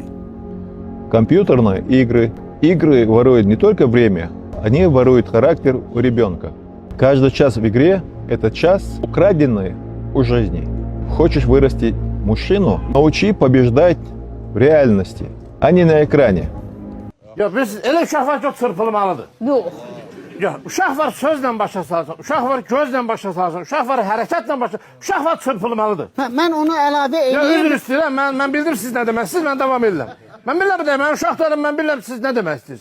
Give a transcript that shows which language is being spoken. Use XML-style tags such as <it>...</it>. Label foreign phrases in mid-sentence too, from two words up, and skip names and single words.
<ru>Компьютерные игры. Игры воруют не только время, они воруют характер у ребенка. Каждый час в игре – это час, украденный у жизни. Хочешь вырасти мужчину, научи побеждать в реальности, а не на экране.</ru> <az>Ya biz elə uşaq var ki, o çırpılmalıdır. Yox. Ya uşaq var sözlə başa salsın, uşaq var gözlə başa salsın, uşaq var hərəkətlə başa, uşaq var çırpılmalıdır. Mən onu əlavə Ya edeyim. üzr istəyirəm, mən bildim siz nə deməksiniz, mən davam edirəm. Mən bilirəm deyəm, mən uşaqlarım, mən bilirəm siz nə demək istəyirsiniz.</az>